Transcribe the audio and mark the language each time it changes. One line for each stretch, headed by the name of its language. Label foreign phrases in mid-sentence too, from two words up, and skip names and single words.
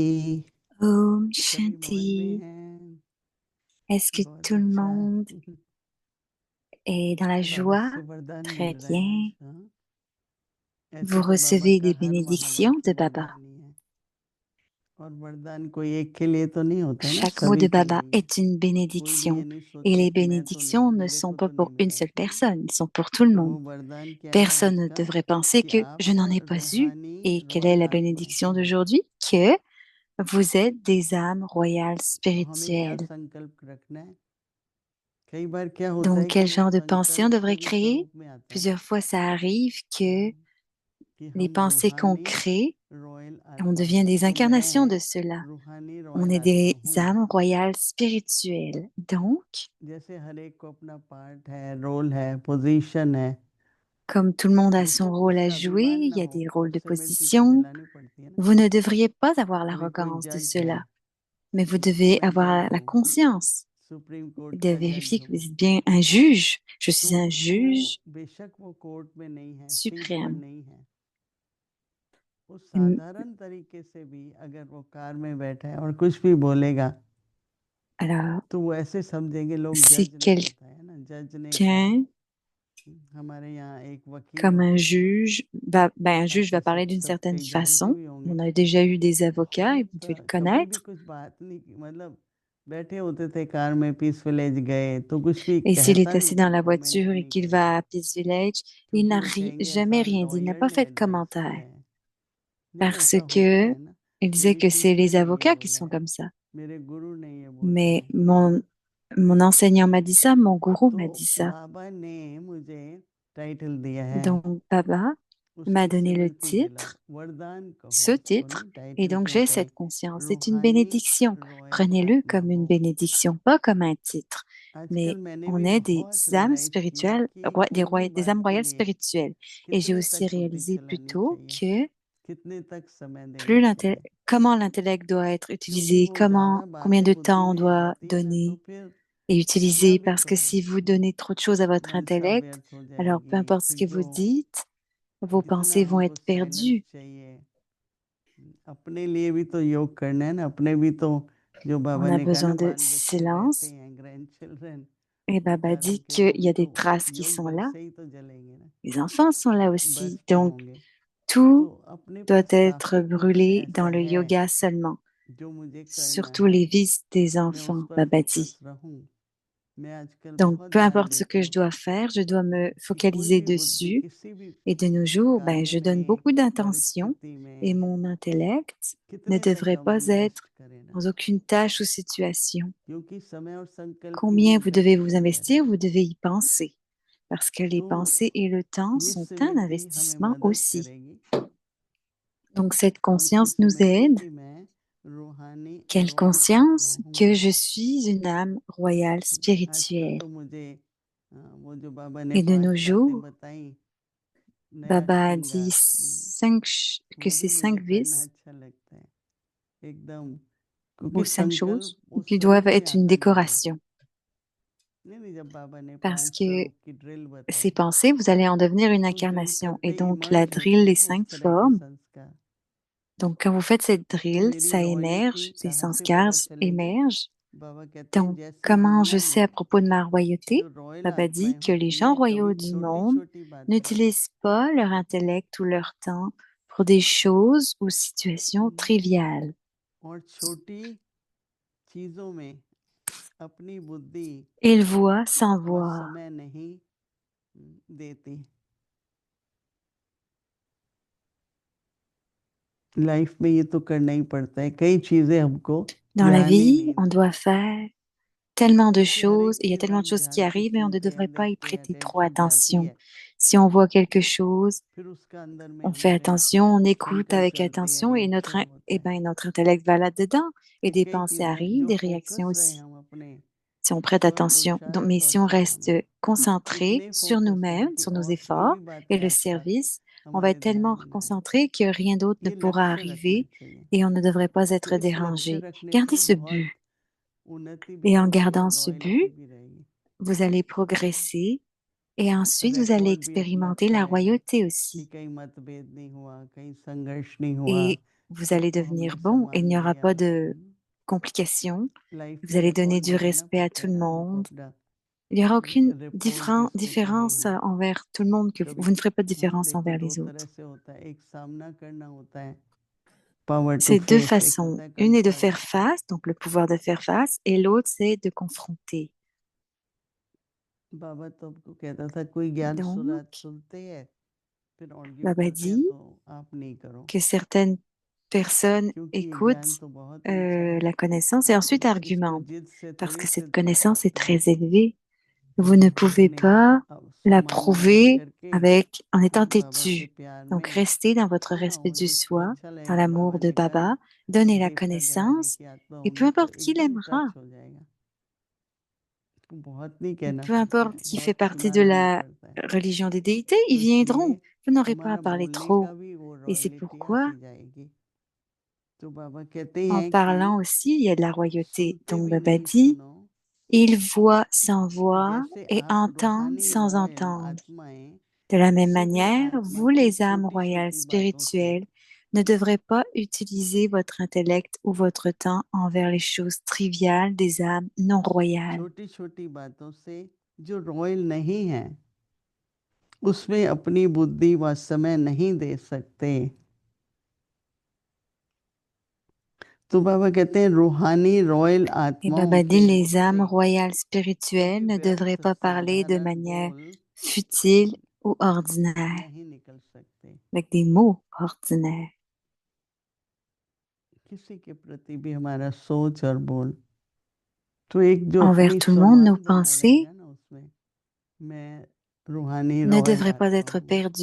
Hindi: Om सभी मौज में Shanti. हैं।
French: Est-ce que
Hindi: बहुत
French: tout le
Hindi: अच्छा।
French: monde est dans la
Hindi: बाबा
French: joie?
Hindi: से वरदान मिल
French: Très
Hindi: रहे हैं आज।
French: bien.
Hindi: हाँ? ऐसे
French: Vous
Hindi: तो बाबा
French: recevez
Hindi: का
French: des
Hindi: हर
French: bénédictions
Hindi: महावाक्य
French: de Baba.
Hindi: वरदान ही है। और वरदान कोई एक के लिए तो नहीं होता है ना,
French: Chaque mot de
Hindi: सभी के
French: Baba
Hindi: लिए।
French: est une
Hindi: कोई भी
French: bénédiction.
Hindi: ये नहीं
French: Et
Hindi: सोचे
French: les
Hindi: कि मैं तो नहीं,
French: bénédictions ne
Hindi: मेरे
French: sont
Hindi: को
French: pas
Hindi: तो नहीं
French: pour une
Hindi: मिला।
French: seule personne, ils sont pour tout le
Hindi: तो
French: monde.
Hindi: वो वरदान क्या है
French: Personne
Hindi: आज
French: ne
Hindi: का?
French: devrait penser
Hindi: कि
French: que je
Hindi: आप
French: n'en ai pas eu.
Hindi: रूहानी
French: Et quelle est
Hindi: रॉयल
French: la
Hindi: आत्मा
French: bénédiction
Hindi: हैं।
French: d'aujourd'hui? Que vous êtes des âmes royales
Hindi: तो हमें क्या
French: spirituelles.
Hindi: संकल्प रखना है? कई बार क्या होता
French: Donc,
Hindi: है कि
French: quel
Hindi: वो
French: genre de pensée on
Hindi: संकल्प
French: devrait
Hindi: पूरी
French: créer?
Hindi: स्वरूप में आता है।
French: Plusieurs fois, ça arrive que
Hindi: कि
French: les
Hindi: हम
French: pensées qu'on
Hindi: रूहानी
French: crée,
Hindi: रॉयल
French: on
Hindi: आत्मा
French: devient
Hindi: हैं।
French: des
Hindi: तो
French: incarnations de
Hindi: मैं
French: cela.
Hindi: रूहानी
French: On
Hindi: रॉयल
French: est
Hindi: आत्मा
French: des
Hindi: हूँ।
French: âmes royales spirituelles. Donc,
Hindi: जैसे हर एक को अपना पार्ट है, रोल है, पोजीशन है।
French: comme tout le monde a son
Hindi: तो
French: rôle à
Hindi: उससे
French: jouer,
Hindi: अभिमान
French: il
Hindi: ना
French: y a
Hindi: हो,
French: des rôles de
Hindi: उससे मिलती जुलती
French: position.
Hindi: लानी पड़ती है ना।
French: Vous ne devriez pas avoir
Hindi: अभी कोई
French: l'arrogance de
Hindi: जज है,
French: cela, mais vous
Hindi: तो
French: devez
Hindi: मैं जज
French: avoir la
Hindi: हूँ,
French: conscience
English: supreme court
French: de
Hindi: का जज
French: vérifier que
Hindi: हूँ।
French: vous êtes bien un juge. Je
Hindi: तो
French: suis un
Hindi: वो
French: juge
Hindi: बेशक वो कोर्ट में नहीं है, सीट पर
French: suprême.
Hindi: नहीं है, वो
French: Hum,
Hindi: साधारण तरीके से भी अगर वो कार में बैठा है और कुछ भी बोलेगा
French: Alors,
Hindi: तो वो ऐसे समझेंगे लोग,
French: si
Hindi: जज ने होता है ना, जज ने कहा।
French: quelqu'un,
Hindi: हमारे यहाँ एक वकील
French: comme un
Hindi: होते थे,
French: juge, un juge va
Hindi: ऐसे
French: parler
Hindi: सब
French: d'une
Hindi: सब
French: certaine
Hindi: कई जानते
French: façon.
Hindi: भी होंगे।
French: On a déjà eu des avocats et
Hindi: बहुत
French: vous devez le
Hindi: कभी भी
French: connaître.
Hindi: कुछ बात नहीं की, मतलब बैठे होते थे कार में, पीस विलेज गए तो कुछ भी
French: Et s'il est
Hindi: कहता
French: assis
Hindi: नहीं
French: dans
Hindi: था,
French: la
Hindi: कमेंट
French: voiture et
Hindi: नहीं
French: qu'il
Hindi: करेगा,
French: va à Peace Village, il
Hindi: क्योंकि
French: n'a
Hindi: वो कहेंगे
French: jamais
Hindi: ऐसा
French: rien dit, il n'a
Hindi: लॉयर
French: pas
Hindi: ने
French: fait de
Hindi: एडवाइस
French: commentaire
Hindi: किया है। नहीं,
French: parce
Hindi: ऐसा होता
French: que
Hindi: है ना,
French: il disait
Hindi: मेरी
French: que c'est
Hindi: टीचर
French: les
Hindi: ने ये
French: avocats qui
Hindi: बोला
French: sont
Hindi: है,
French: comme ça.
Hindi: मेरे गुरु ने ये बोला
French: Mais
Hindi: है।
French: mon enseignant m'a dit ça, mon gourou
Hindi: तो
French: m'a dit ça.
Hindi: बाबा ने मुझे टाइटल दिया है
French: Donc, Baba m'a
Hindi: उसकी
French: donné le
Hindi: स्मृति दिलाई,
French: titre,
Hindi: वरदान
French: ce
Hindi: कहो उसको ना,
French: titre, et
Hindi: टाइटल
French: donc
Hindi: क्यों
French: j'ai
Hindi: कहें,
French: cette conscience. C'est une
Hindi: रूहानी
French: bénédiction.
Hindi: रॉयल
French: Prenez-le
Hindi: आत्मा
French: comme une
Hindi: हो।
French: bénédiction, pas comme un titre.
Hindi: आजकल
French: Mais
Hindi: मैंने
French: on
Hindi: भी
French: est des
Hindi: बहुत
French: âmes
Hindi: रियलाइज किया
French: spirituelles,
Hindi: कि छोटी
French: des
Hindi: बात
French: âmes
Hindi: के
French: royales
Hindi: लिए
French: spirituelles. Et j'ai
Hindi: कितने
French: aussi
Hindi: तक बुद्धि
French: réalisé plus
Hindi: चलानी
French: tôt
Hindi: चाहिए,
French: que
Hindi: कितने तक समय
French: plus
Hindi: देना चाहिए,
French: comment l'intellect doit être
Hindi: क्योंकि
French: utilisé,
Hindi: वो ज्यादा
French: combien
Hindi: बातें
French: de
Hindi: बुद्धि
French: temps on
Hindi: में
French: doit
Hindi: आती है तो
French: donner
Hindi: फिर
French: et
Hindi: क्या
French: utiliser,
Hindi: भी
French: parce que
Hindi: करो
French: si vous donnez trop de choses à votre
Hindi: मंशा
French: intellect,
Hindi: व्यर्थ हो
French: alors peu
Hindi: जाएगी।
French: importe ce
Hindi: फिर
French: que
Hindi: जो
French: vous dites, vos
Hindi: जितना
French: pensées vont
Hindi: हमको
French: être
Hindi: साइलेंस
French: perdues.
Hindi: चाहिए, अपने लिए भी तो योग करना है ना, अपने भी तो जो बाबा
French: On a
Hindi: ने कहा ना
French: besoin de
Hindi: बाल बच्चे रहते
French: silence.
English: हैं, grand children
French: Et Baba
Hindi: बेचारों
French: dit
Hindi: के,
French: qu'il
Hindi: वो
French: y
Hindi: भी
French: a des
Hindi: तो
French: traces qui
Hindi: योग
French: sont
Hindi: बल
French: là.
Hindi: से ही तो जलेंगे ना,
French: Les enfants sont là
Hindi: बस
French: aussi.
Hindi: में
French: Donc,
Hindi: होंगे। तो
French: tout
Hindi: अपने
French: doit
Hindi: पास
French: être
Hindi: काफी कुछ
French: brûlé dans
Hindi: ऐसा
French: le
Hindi: है
French: yoga seulement.
Hindi: जो मुझे करना
French: Surtout
Hindi: है,
French: les vices des
Hindi: मैं उस
French: enfants,
Hindi: पर
French: Baba
Hindi: फोकस
French: dit.
Hindi: रहूं। मैं आजकल
French: Donc,
Hindi: बहुत
French: peu
Hindi: ध्यान
French: importe ce
Hindi: देता
French: que je
Hindi: हूँ
French: dois faire, je dois me
Hindi: कि कोई
French: focaliser
Hindi: भी बुद्धि
French: dessus.
Hindi: किसी भी
French: Et de nos jours, ben,
Hindi: कार्य
French: je donne
Hindi: में,
French: beaucoup d'intention
Hindi: परिस्थिति
French: et
Hindi: में
French: mon intellect ne
Hindi: कितने तक
French: devrait
Hindi: हम
French: pas
Hindi: इन्वेस्ट
French: être
Hindi: करें ना,
French: dans aucune tâche ou situation.
Hindi: क्योंकि समय और संकल्प की
French: Combien vous devez vous
Hindi: इंटरफेयर है।
French: investir, vous devez y penser. Parce que les
Hindi: तो
French: pensées et le temps
Hindi: ये
French: sont un
Hindi: स्मृति हमें
French: investissement
Hindi: मदद
French: aussi.
Hindi: करेगी,
French: Donc cette
Hindi: कौन सी
French: conscience nous
Hindi: स्मृति,
French: aide.
Hindi: कि मैं रूहानी
French: Quelle
Hindi: रॉयल आत्मा
French: conscience
Hindi: हूँ।
French: que je suis une âme royale
Hindi: आजकल
French: spirituelle.
Hindi: तो मुझे वो जो बाबा ने
French: Et de
Hindi: 5
French: nos
Hindi: बातें
French: jours,
Hindi: बताई, नया
French: Baba a dit
Hindi: श्रृंगार,
French: que
Hindi: वो
French: c'est
Hindi: भी
French: cinq
Hindi: मुझे करना
French: vices
Hindi: अच्छा लगता है एकदम,
French: ou
Hindi: क्योंकि
French: cinq choses
Hindi: संकल्प वो
French: qui
Hindi: शुरू
French: doivent
Hindi: में
French: être une
Hindi: आता नहीं है।
French: décoration.
Hindi: नहीं नहीं, जब बाबा ने
French: Parce
Hindi: 5
French: que
Hindi: स्वरूप की ड्रिल
French: ces
Hindi: बताई,
French: pensées, vous allez en devenir une
Hindi: तो ड्रिल
French: incarnation.
Hindi: करते
French: Et
Hindi: ही
French: donc la
Hindi: इमर्ज होते
French: drill,
Hindi: हैं
French: les
Hindi: ना उस
French: cinq
Hindi: तरह के
French: formes.
Hindi: संस्कार।
French: Donc quand vous faites cette
Hindi: तो
French: drill,
Hindi: मेरी
French: ça
Hindi: रॉयल्टी
French: émerge, ces
Hindi: कहाँ से
French: sanskars
Hindi: पता चलेगी,
French: émergent.
Hindi: बाबा कहते हैं
French: Donc
Hindi: जैसे
French: comment je
Hindi: दुनिया
French: sais à
Hindi: में
French: propos de ma royauté?
Hindi: जो रॉयल
French: Baba
Hindi: आत्माएं
French: dit que les
Hindi: होती
French: gens
Hindi: हैं, कभी
French: royaux du
Hindi: छोटी
French: monde
Hindi: छोटी बातें,
French: n'utilisent pas leur intellect ou leur temps pour des choses ou situations triviales.
Hindi: और छोटी चीजों में अपनी बुद्धि
French: Ils voient sans
Hindi: व
French: voir.
Hindi: समय नहीं देती। लाइफ में ये तो करना ही पड़ता है, कई चीजें हमको
French: Dans la
Hindi: ध्यान ही
French: vie,
Hindi: नहीं
French: on
Hindi: देते,
French: doit faire tellement de
Hindi: क्योंकि हर
French: choses
Hindi: एक
French: et il y a
Hindi: चीज
French: tellement de
Hindi: हम
French: choses qui
Hindi: ध्यान से
French: arrivent et on ne
Hindi: सुनते
French: devrait
Hindi: हैं,
French: pas y
Hindi: देखते हैं,
French: prêter trop
Hindi: अटेंशन जाती
French: attention.
Hindi: है,
French: Si on voit quelque chose,
Hindi: फिर उसका अंदर में
French: on fait
Hindi: हमारे
French: attention, on écoute
Hindi: थिंकर
French: avec
Hindi: चलते हैं,
French: attention et
Hindi: रिएक्शन होता
French: eh
Hindi: है।
French: ben, notre intellect va là-dedans et
Hindi: तो
French: des
Hindi: कई
French: pensées
Hindi: चीजें
French: arrivent,
Hindi: जो
French: des
Hindi: फोकस
French: réactions
Hindi: रहे
French: aussi.
Hindi: हम अपने
French: Si on prête
Hindi: स्व
French: attention. Donc, mais
Hindi: पुरुषार्थ और
French: si on
Hindi: सेवा
French: reste
Hindi: में,
French: concentré
Hindi: इतने
French: sur
Hindi: फोकस रहे
French: nous-mêmes,
Hindi: कि
French: sur nos
Hindi: और कोई
French: efforts
Hindi: भी बातें
French: et le
Hindi: आसपास
French: service, on va
Hindi: हमारे
French: être
Hindi: ध्यान
French: tellement
Hindi: में ना आए।
French: concentré que rien d'autre ne
Hindi: ये
French: pourra
Hindi: लक्ष्य रखना
French: arriver
Hindi: चाहिए,
French: et on ne devrait pas
Hindi: तो
French: être
Hindi: इस लक्ष्य
French: dérangé.
Hindi: रखने
French: Gardez
Hindi: से
French: ce
Hindi: बहुत
French: but
Hindi: उन्नति भी
French: et en
Hindi: होगी
French: gardant
Hindi: और
French: ce
Hindi: रॉयल्टी
French: but,
Hindi: भी रहेगी।
French: vous allez progresser et ensuite vous allez
Hindi: रिकॉर्ड भी अपना
French: expérimenter
Hindi: अच्छा
French: la
Hindi: रहेगा
French: royauté
Hindi: कि
French: aussi.
Hindi: कहीं मतभेद नहीं हुआ, कहीं संघर्ष नहीं हुआ,
French: Et vous allez
Hindi: सबको
French: devenir
Hindi: हमने
French: bon et il
Hindi: सम्मान
French: n'y aura
Hindi: दिया।
French: pas de complications.
Hindi: लाइफ
French: Vous
Hindi: में
French: allez donner
Hindi: रिकॉर्ड
French: du
Hindi: भी है ना,
French: respect à
Hindi: सब
French: tout
Hindi: कह
French: le
Hindi: रहे हैं हमको
French: monde.
Hindi: अपना
French: Il n'y aura aucune
Hindi: रिपोर्ट जिसको कहें
French: différence
Hindi: हम,
French: envers tout le monde, que
Hindi: कभी
French: vous ne ferez pas de
Hindi: हाँ
French: différence
Hindi: देखो
French: envers
Hindi: दो
French: les
Hindi: तरह
French: autres.
Hindi: से होता है, एक सामना करना होता है,
English: power to
French: C'est deux
Hindi: फेस, एक
French: façons.
Hindi: होता है
French: Une est de
Hindi: कंट्रोल।
French: faire face, donc le pouvoir de faire face, et l'autre, c'est de confronter.
Hindi: बाबा तो आपको कहता था कोई ज्ञान
French: Donc,
Hindi: सुनते हैं फिर आर्ग्यू
French: Baba
Hindi: करते हैं,
French: dit
Hindi: तो आप नहीं करो,
French: que certaines personnes
Hindi: क्योंकि ये ज्ञान
French: écoutent
Hindi: तो बहुत ऊंचा है,
French: la connaissance et ensuite
Hindi: इसको
French: argumentent,
Hindi: जिद से
French: parce
Hindi: थोड़ी
French: que cette
Hindi: सिद्ध कर
French: connaissance est
Hindi: सकते हैं,
French: très élevée. Vous ne pouvez
Hindi: अपने
French: pas la
Hindi: सम्मान रख
French: prouver
Hindi: करके,
French: avec, en
Hindi: है
French: étant
Hindi: ना, बाबा के
French: têtu.
Hindi: प्यार
French: Donc,
Hindi: में,
French: restez dans votre
Hindi: है ना,
French: respect
Hindi: और
French: du
Hindi: जिसको
French: soi,
Hindi: अच्छा
French: dans
Hindi: लगेगा,
French: l'amour
Hindi: बाबा
French: de
Hindi: ने कहा ना,
French: Baba. Donnez la
Hindi: देवता घराने
French: connaissance
Hindi: की आत्मा
French: et peu
Hindi: होगी तो
French: importe qui
Hindi: एकदम
French: l'aimera.
Hindi: टच हो जाएगा, बहुत नहीं
French: Et
Hindi: कहना
French: peu
Hindi: पड़ता
French: importe
Hindi: है,
French: qui fait
Hindi: बहुत
French: partie de
Hindi: सुनाना नहीं
French: la
Hindi: पड़ता है।
French: religion des déités, ils
Hindi: तो इसलिए
French: viendront. Vous n'aurez pas à
Hindi: हमारा
French: parler
Hindi: बोलने
French: trop.
Hindi: का भी वो
French: Et c'est
Hindi: रॉयल्टी
French: pourquoi,
Hindi: आती जाएगी। तो बाबा कहते
French: en
Hindi: हैं
French: parlant
Hindi: कि
French: aussi, il y a de la royauté.
Hindi: सुनते
French: Donc,
Hindi: भी
French: Baba
Hindi: नहीं
French: dit,
Hindi: सुनो,
French: il voit sans voir
Hindi: जैसे
French: et
Hindi: आप
French: entend
Hindi: रूहानी
French: sans
Hindi: रॉयल
French: entendre.
Hindi: आत्माएं
French: De la même
Hindi: किसी भी
French: manière,
Hindi: आत्मा
French: vous,
Hindi: को
French: les âmes
Hindi: छोटी
French: royales
Hindi: छोटी बातों से,
French: spirituelles, ne devrez pas utiliser votre intellect ou votre temps envers les choses triviales des âmes non royales.
Hindi: छोटी छोटी बातों से जो रॉयल नहीं है उसमें अपनी बुद्धि व समय नहीं दे सकते। तो बाबा कहते हैं रूहानी रॉयल
French: Et
Hindi: आत्माओं
French: Baba dit,
Hindi: के
French: les
Hindi: मुख
French: âmes
Hindi: से
French: royales
Hindi: कभी
French: spirituelles ne devraient
Hindi: व्यर्थ
French: pas parler de
Hindi: साधारण
French: manière
Hindi: बोल
French: futile ou ordinaire,
Hindi: नहीं निकल सकते,
French: avec des mots ordinaires.
Hindi: किसी के प्रति भी हमारा सोच और बोल, तो एक जो
French: Envers
Hindi: अपनी
French: tout le monde, nos
Hindi: स्वमान बना
French: pensées
Hindi: रहेगा ना, उसमें मैं रूहानी
French: ne
Hindi: रॉयल
French: devraient pas
Hindi: आत्मा
French: être